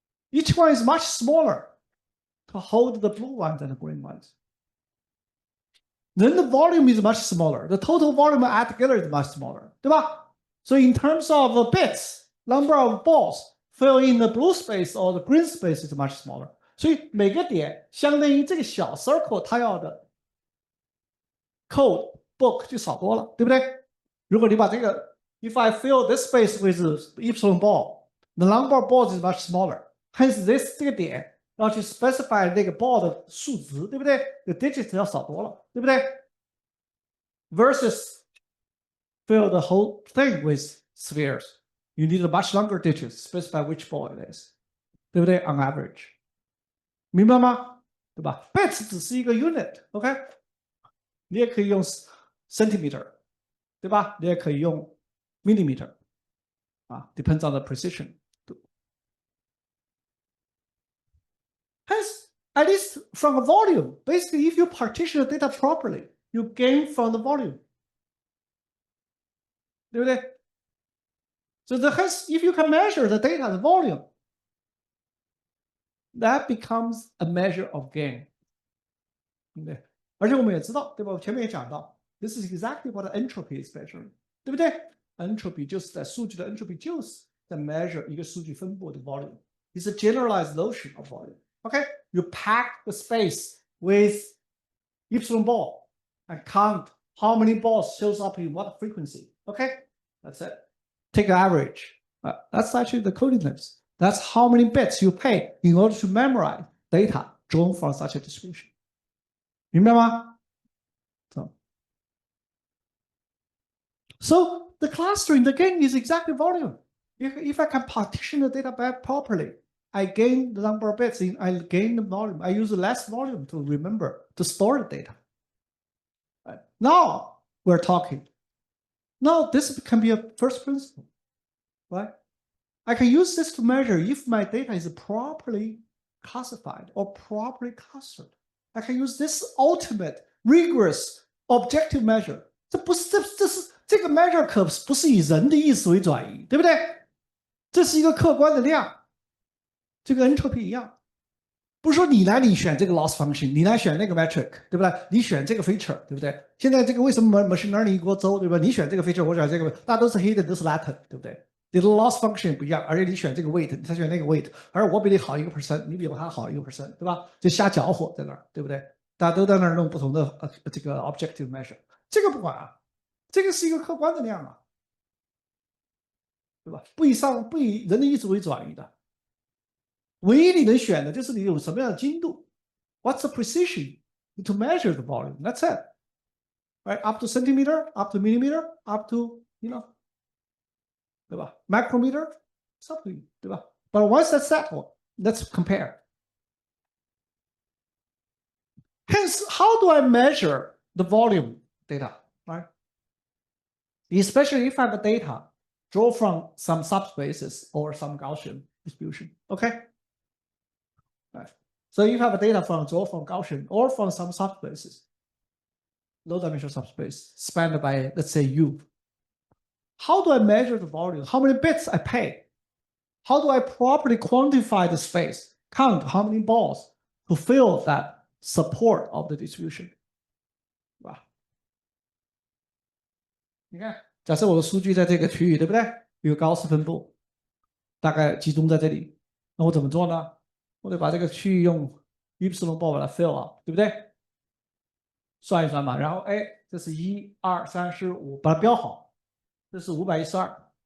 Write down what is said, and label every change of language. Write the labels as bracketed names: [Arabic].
[English] Each one is much smaller to hold the blue ones and the green ones. Then the volume is much smaller. The total volume add together is much smaller, [Chinese] 对吧? [English] So in terms of bits, number of balls fill in the blue space or the green space is much smaller. [Chinese] 所以每个点相当于这个小 circle 它要的 code book 就少多了，对不对？如果你把这个 [English] if I fill this space with epsilon ball, the number of balls is much smaller. Hence this [Chinese] 这个点要去 specify 那个 ball 的数值，对不对？ [English] The digits [Chinese] 要少多了，对不对 [English] ？Versus fill the whole thing with spheres. You need a much longer digits specify which ball it is, [Chinese] 对不对 [English] ？On average. [Chinese] 明白吗？对吧 ？Bits 只是一个 unit，OK？、Okay? 你也可以用 centimeter， 对吧？你也可以用 millimeter， 啊 ，depends on the precision。 [English] Hence, at least from a volume, basically, if you partition the data properly, you gain from the volume， [Chinese] 对不对 [English] ？So hence, if you can measure the data, the volume, that becomes a measure of gain， 对不对？ [Chinese] 而且我们也知道，对吧？我前面也讲到 ， [English] this is exactly what entropy is measuring， [Chinese] 对不对 ？Entropy 就是在数据的 entropy 就是在 measure 一个数据分布的 volume。 [English] It's a generalized notion of volume. Okay, you pack the space with epsilon ball and count how many balls shows up in what frequency. Okay, that's it. Take an average. That's actually the coding limits. That's how many bits you pay in order to memorize data drawn from such a distribution. [Chinese] 明白吗？ [English] So the clustering, the gain is exactly volume. If I can partition the data back properly, I gain the number of bits, I gain the volume. I use less volume to remember, to store the data. Right. Now we're talking. Now this can be a first principle, right? I can use this to measure if my data is properly classified or properly clustered. I can use this ultimate, rigorous, objective measure. [Chinese] 这个 measure 可不是以人的意思为转移，对不对？这是一个客观的量，这个 entropy 一样，不是说你选这个 loss function， 你来选那个 metric， 对不对？你选这个 feature， 对不对？现在这个为什么 machine learning 一锅粥，对吧？你选这个 feature， 我选这个，大家都是 hidden， 都是 latent， 对不对？你的 loss function 不一样，而且你选这个 weight， 他选那个 weight， 而我比你好1%， 你比他好1%， 对吧？就瞎搅和在那儿，对不对？大家都在那儿弄不同的这个 objective measure， 这个不管啊。这个是一个客观的量啊，对吧？不以人的意志为转移的，唯一你能选的就是你有什么样的精度 ， [English] What's the precision to measure the volume? That's it, right? Up to centimeter, up to millimeter, up to [Chinese] 对吧 [English] ？Micrometer, it's up to you, 对吧 ？But once that's settled, let's compare. Hence, how do I measure the volume data, right? Especially if I have data draw from some subspaces or some Gaussian distribution. Okay. Right. So you have data draw from Gaussian or from some subspaces, low dimensional subspace spanned by, let's say, U. How do I measure the volume? How many bits I pay? How do I properly quantify the space? Count how many balls to fill that support of the distribution. Wow. [Chinese] 你看假设我的数据在这个区域，对不对？有高斯分布，大概集中在这里。那我怎么做呢？我得把这个区域用 y 包把它 fill up，对不对？算一算嘛，然后哎，这是1、2、3、4、5，把它标好，这是512。